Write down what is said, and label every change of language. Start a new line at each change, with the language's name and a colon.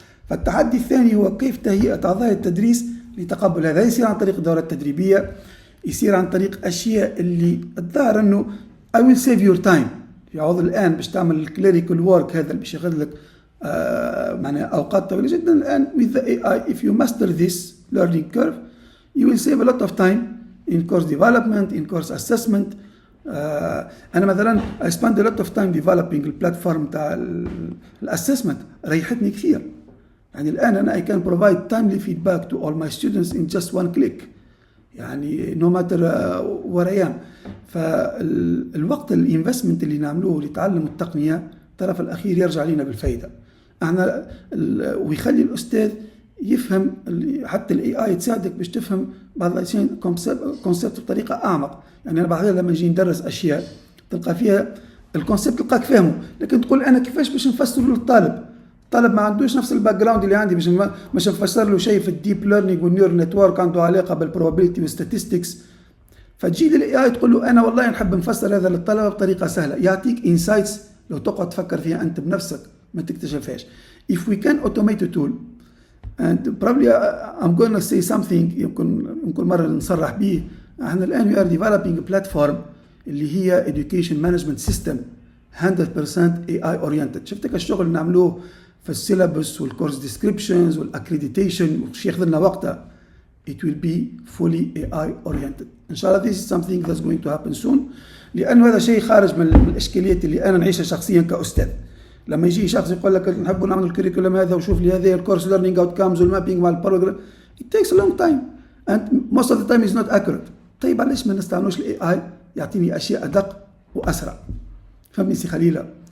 Arabic: فالتحدي الثاني هو كيف تهيئه اعضاء التدريس لتقبل هذا. يصير عن طريق دورات تدريبيه، يصير عن طريق اشياء اللي الظاهر انه
English: I will save your time.
Arabic: يعوض الان باش تعمل الكليريكال وورك هذا اللي باش ياخذ لك معناها اوقات طويله جدا. الان
English: with the AI if you master this learning curve you will save a lot of time in course development, in course assessment.
Arabic: انا مثلا
English: I spend a lot of time developing
Arabic: البلاتفورم تاع الاسسمنت، ريحتني كثير. يعني الان انا
English: I can provide timely feedback to all my students in just one click،
Arabic: يعني
English: no matter where I am.
Arabic: فالوقت الانفستمنت اللي نعملوه لتعلم التقنيه الطرف الاخير يرجع لنا بالفائده. احنا ويخلي الاستاذ يفهم، حتى الاي اي تساعدك باش تفهم بعض الاشياء كونسيبت بطريقه اعمق. يعني انا بعض لما نجي ندرس اشياء تلقى فيها الكونسيبت تلقاك فاهمه، لكن تقول انا كيفاش باش نفسره للطالب؟ الطالب ما عندوش نفس الباك جراوند اللي عندي باش نفسر له شيء في الديب ليرنينج والنيور نتورك عنده علاقه بالبروبابيلتي والستاتستكس. فتجي للاي اي تقول له انا والله نحب نفسر هذا للطلبه بطريقه سهله، يعطيك انسايتس لو تقعد تفكر فيها انت بنفسك ما تكتشفهاش.
English: If we can automate a tool and probably I'm going to say something
Arabic: يمكن مرة نصرح به. احنا الآن
English: we are developing a platform
Arabic: اللي هي
English: education management system 100% AI oriented.
Arabic: شفتك الشغل اللي نعملوه في السيلابس والكورس ديسكريبشنز والاكريديتيشن وش ياخذ لنا وقتها.
English: It will be fully AI oriented.
Arabic: إن شاء الله
English: this is something that's going to happen soon،
Arabic: لأنه هذا شيء خارج من الإشكاليات اللي أنا نعيشها شخصيا كأستاذ. لما يجي شخص يقول لك نحب نعمل الكريكولم هذا وشوف لي هذا الكورس ليرنينج اوت كامز والمابينج مع البروجرام،
English: it takes a long time and most of the time is not accurate.
Arabic: طيب علاش ما نستعملوش الاي اي يعطيني اشياء ادق واسرع؟ فهمني سي خليله.